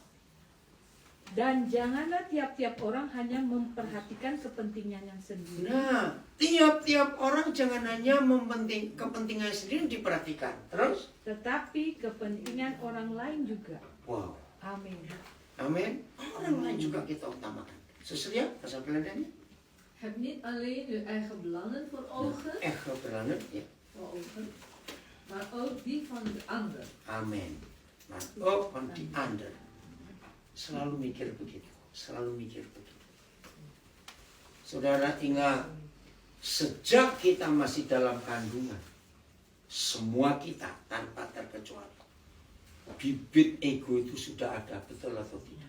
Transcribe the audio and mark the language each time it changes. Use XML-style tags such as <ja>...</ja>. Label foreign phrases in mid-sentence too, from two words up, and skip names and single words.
<id>Dan janganlah tiap-tiap orang hanya memperhatikan kepentingannya sendiri. Nah, tiap-tiap orang jangan hanya kepentingan sendiri diperhatikan. Terus? Tetapi kepentingan orang lain juga. Wow. Amin. Amin. Orang lain juga kita utamakan. Sesuai bahasa Belandanya?</id> <nl>Heb niet alleen uw eigen belangen voor ogen,</nl> <id>Belangen, ya.</id> <nl>maar ook die van de ander. Amin. Maar ook van die ander.</nl> <id>Selalu mikir begitu. Selalu mikir begitu. Saudara ingat, sejak kita masih dalam kandungan, semua kita tanpa terkecuali, bibit ego itu sudah ada, betul atau tidak?</id>